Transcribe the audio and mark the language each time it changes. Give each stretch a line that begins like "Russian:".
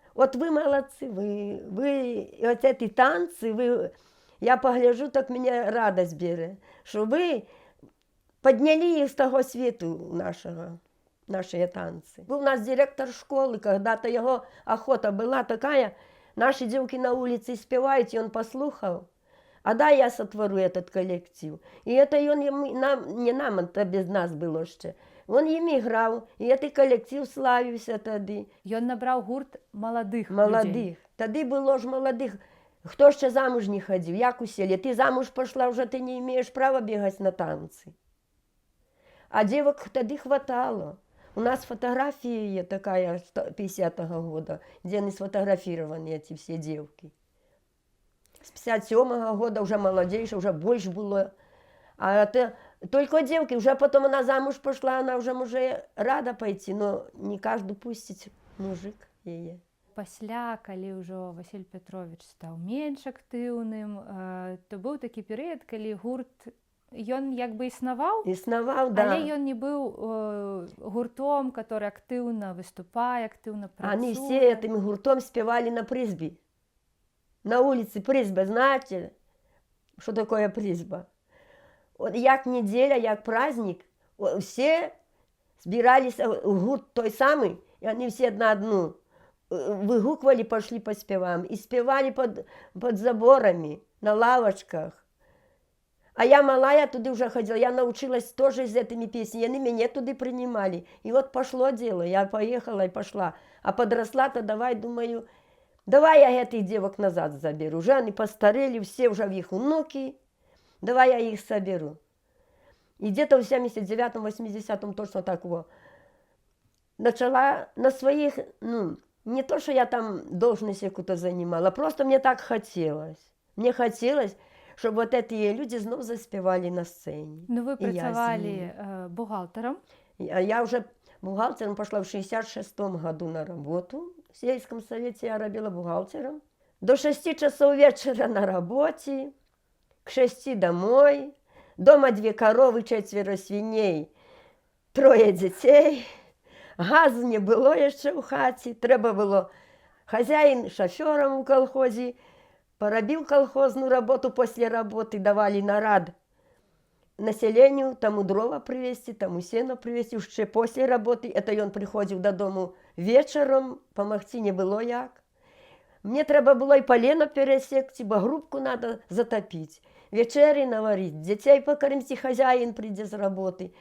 Russian: Вот вы молодцы, вы вот эти танцы, вы, я погляжу, так меня радость берет, что вы подняли из того свету наши танцы. Был у нас директор школы, когда-то его охота была такая, наши девки на улице спевают, и он послухал, а да, я сотворю этот коллектив. И это он не нам, это без нас было еще.
Ukrainian: Он їм грав, і цей колектив славився тоді. Він набрав гурт молодих людей. Тоді було ж молодих. Хто ще замуж не ходив, як у селі. Ти замуж пішла, вже ти не маєш права бігати на танці. А дівок тоді хватало. У нас фотографія є така 50-го года, де вони сфотографіровані, ці всі дівки. З 57-го года вже молодіше, вже більше було.
Russian: А это только девки, уже потом она замуж пошла, она уже рада пойти, но не каждый пустить мужик ее.
Belarusian: Пасля, калі ўжо Васіль Петрович стаў менш актыўным, то быў такі перыяд, калі гурт Ён як бы існаваў, Існаваў, да. але ён не быў гуртом, который актыўна выступае, актыўна
Russian: Они все этим гуртом спевали на призбе. На улице призба, знаете, что такое призба? Вот як неделя, як праздник, все збирались в гурт той самый, и они все на одну выгукивали, пошли поспеваем. И спевали под заборами, на лавочках. А я малая туди уже ходила, я научилась тоже с этими песнями, они меня туди принимали. И вот пошло дело, я поехала и пошла. А подросла, то давай, думаю, давай я этих девок назад заберу. Уже они постарели, все уже в их внуки, давай я их соберу. И где-то в 79-м, 80-м точно так вот. Начала на своих, ну, не то, что я там должность какую-то занимала, просто мне так хотелось. Мне хотелось, щоб вот эти люди
Ukrainian: знов заспівали на сцені. Ну, ви І я з працювали ними. бухгалтером.
Russian: Я уже бухгалтером пошла в 66-м году на работу. В сельском совете я робила бухгалтером. До 6 часов вечера на работе, к 6 домой. Дома 2 коровы, 4 свиней, 3 дітей.
Ukrainian: Газу не було ще в хаті. Треба було хазяїн шофером у колхозі.
Russian: Поробил колхозную работу, после работы давали нарад населению, тому дрова привезти, тому сено привезти, ще после работы. Это он приходил додому вечером, помогти не было як. Мне треба было и полено пересекти, бо грубку надо затопить, вечери наварить, детей покормить, хозяин придет с работы.